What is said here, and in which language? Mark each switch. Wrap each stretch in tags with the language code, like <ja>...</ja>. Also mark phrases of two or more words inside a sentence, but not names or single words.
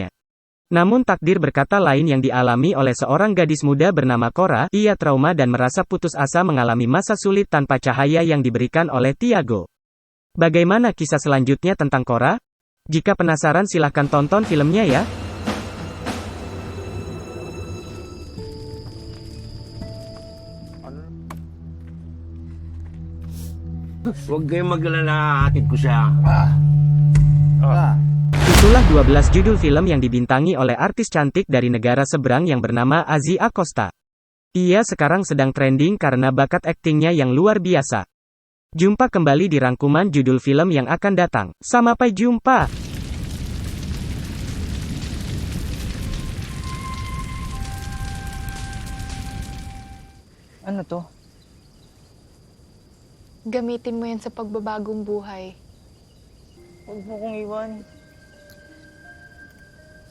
<id>Namun takdir berkata lain yang dialami oleh seorang gadis muda bernama Cora. Ia trauma dan merasa putus asa mengalami masa sulit tanpa cahaya yang diberikan oleh Tiago. Bagaimana kisah selanjutnya tentang Cora? Jika penasaran silahkan tonton filmnya ya.</id> <tl>Huwag kayong mag-alala, hatid ko siya.</tl> <id>Itulah 12 judul film yang dibintangi oleh artis cantik dari negara seberang yang bernama Azzy Acosta. Ia sekarang sedang trending karena bakat aktingnya yang luar biasa. Jumpa kembali di rangkuman judul film yang akan datang. Sampai jumpa!</id> <tl>Ano to? Gamitin mo yan sa pagbabagong buhay. Huwag mo kong iwan.</tl>